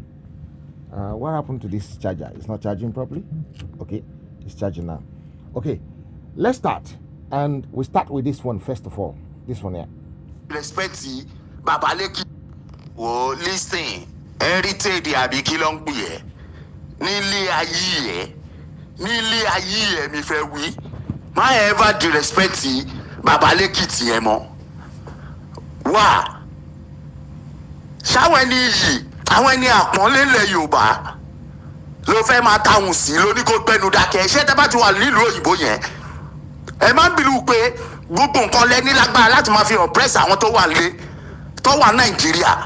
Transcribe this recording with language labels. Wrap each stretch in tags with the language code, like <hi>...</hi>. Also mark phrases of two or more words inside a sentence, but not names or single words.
<en>What happened to this charger? It's not charging properly. Okay, it's charging now. Okay, let's start, and we start with this one first of all. This one here. Respect Baba Leki. Oh, listen.</en> <yo>Heritage àbí kí ló ń pè é. Nílé ayé ẹ̀ mi fẹ́ wí. Má</yo> <en>ever disrespect</en> <yo>Baba Leki tiẹ̀ mọ́. Wá. Ṣáwọn ẹni yìí, àwọn ẹni àpọ́nlé ilẹ̀ Yorùbá ló fẹ́ máa táwọn sí lóní kó gbẹnu dákẹ́. Ṣé tẹ́ bá ti wà nílùú òyìnbó yẹn? Ẹ má bìlú pé gbogbo nǹkan lẹ́ni lágbára láti máa fi oppress àwọn tó wà lé tó wà Nàìjíríà.</yo>